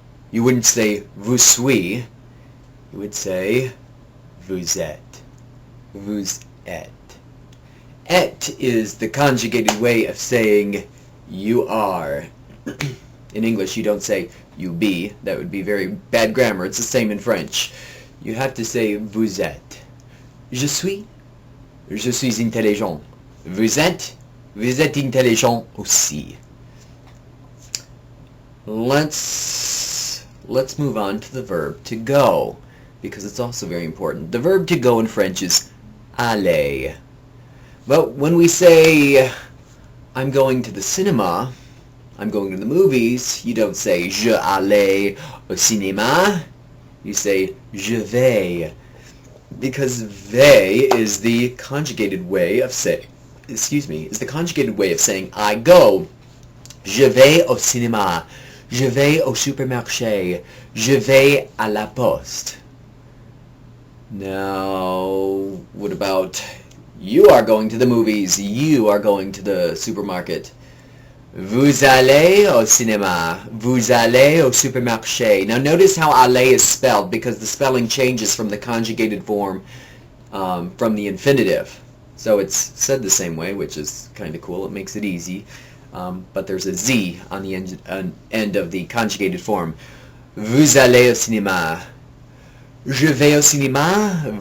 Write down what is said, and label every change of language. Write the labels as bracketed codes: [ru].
[en] You wouldn't say [fr] vous suis. [en] You would say [fr] vous êtes. Vous êtes. [en] Et is the conjugated way of saying you are. In English you don't say you be. That would be very bad grammar. It's the same in French. You have to say [fr] vous êtes. Je suis. Je suis intelligent. Vous êtes. Vous êtes intelligent aussi. [en] Let's move on to the verb to go, because it's also very important. The verb to go in French is aller. But when we say I'm going to the cinema, I'm going to the movies, you don't say [fr] je allais au cinéma. [en] You say je vais, because vais is the conjugated way of saying is the conjugated way of saying I go. [fr] Je vais au cinéma. Je vais au supermarché. Je vais à la poste. [en] Now, what about you are going to the movies? You are going to the supermarket. [fr] Vous allez au cinéma. Vous allez au supermarché. [en] Now notice how aller is spelled, because the spelling changes from the conjugated form from the infinitive. So it's said the same way, which is kind of cool. It makes it easy. But there's a Z on the end of the conjugated form. [fr] Vous allez au cinéma. Je vais au cinéma.